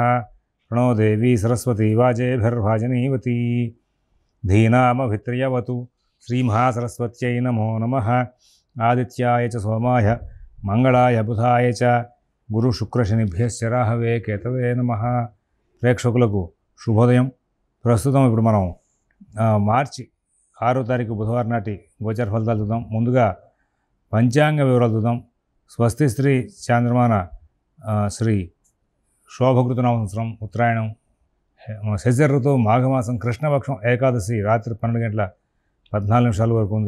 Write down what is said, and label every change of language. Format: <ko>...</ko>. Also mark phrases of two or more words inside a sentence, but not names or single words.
<sa>प्रणो देवी सरस्वती वाजेभिर्भाजनीवती धीनामभित्र्यवतु श्रीमहासरस्वत्यै नमो नमः। आदित्याय च सोमाय मंगलाय बुधाय च गुरुशुक्रशनिभ्यश्च राहवे केतवे नमः।</sa> <te>ప్రేక్షకులకు శుభోదయం. ప్రస్తుతం ఇప్పుడు మనం మార్చి 6వ తారీఖు బుధవారం నాటి గోచార ఫలితాలు చూద్దాం. ముందుగా పంచాంగ వివరాలు చూద్దాం. స్వస్తి శ్రీ చాంద్రమాన శ్రీ శోభకృత సంవత్సరం ఉత్తరాయణం శశిర ఋతువు మాఘమాసం కృష్ణపక్షం ఏకాదశి రాత్రి 12:14 వరకు ఉంది.</te>